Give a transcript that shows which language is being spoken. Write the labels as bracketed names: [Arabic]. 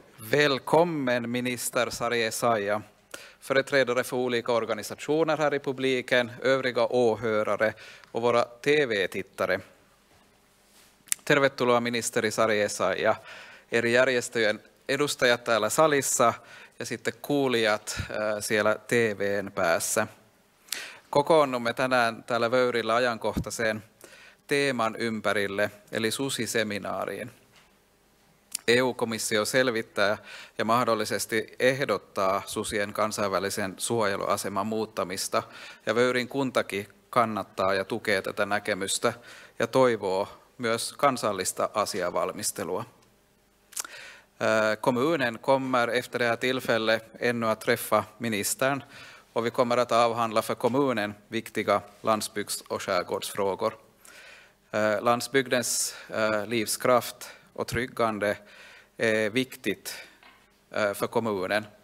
[Swedish] Välkommen minister Sari Essayah, företrädare för olika organisationer här i publiken, övriga åhörare och våra TV-tittare. [Finnish] Tervetuloa ministeri Sari Essayah eri järjestöjen edustajat täällä salissa ja sitten kuulijat siellä TV:n päässä. Kokoonnumme tänään täällä Vöyrillä ajankohtaiseen teeman ympärille, eli susiseminaariin. EU-komissio selvittää ja mahdollisesti ehdottaa susien kansainvälisen suojeluaseman muuttamista, ja Vöyrin kuntakin kannattaa ja tukee tätä näkemystä ja toivoo myös kansallista asiavalmistelua. [Swedish] Kommunen kommer efter det här tillfället ännu att träffa ministern, och vi kommer att avhandla för kommunen viktiga landsbygds- och skärgårdsfrågor. Landsbygdens livskraft och tryggande är viktigt för kommunen.